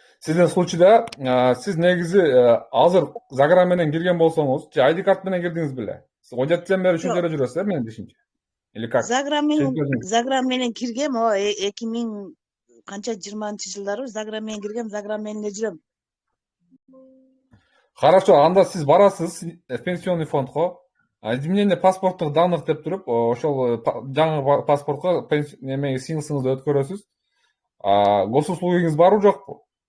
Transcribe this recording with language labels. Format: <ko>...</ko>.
<ky>Сиздин случайда сиз негизи азыр загран менен кирген болсоңуз, же ID карт менен кирдиңиз беле? Сиз 17-ден бери ушул жерде жүрөсүз, менин дишимче.</ky> <ru>Или как?</ru> <ky>Загран менен киргем, 2000 канча 20-жылдары загран менен киргем, загран менен эле жүрөм. Хорошо, анда сиз барасыз пенсионный фондго. Изменение паспорттук данных деп туруп, ошол жаңы паспортко неме СНИЛСыңызды өткөрөсүз. Госуслугиңиз барбы жокпу?</ky>